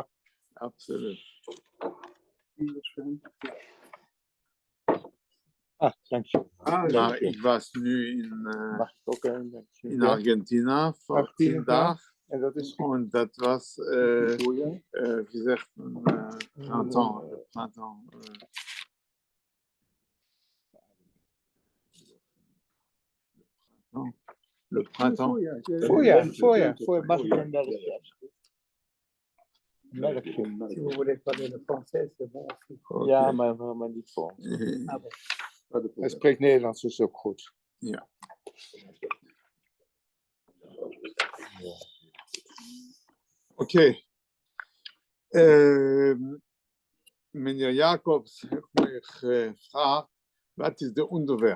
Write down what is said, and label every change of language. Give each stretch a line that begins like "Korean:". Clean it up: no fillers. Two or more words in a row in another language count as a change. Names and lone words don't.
Dutch: Absoluut. Ah, dankjewel. Maar ik was nu in Mag ik ook een beetje? in Argentina voor 10 dagen. En dat is En dat was, voorjaar.
French: wie zegt printemps. Le printemps.
Dutch: Voorjaar. Mag ik een melkje? Melkje.
French: Si vous voulez parler le français, c'est bon.
Dutch: Ja, maar niet voor.
French: Ah, bon.
Dutch: Hij spreekt Nederlands, dus ook goed. Ja. Oké. Meneer Jacobs heeft mij gevraagd, wat is de onderwerp?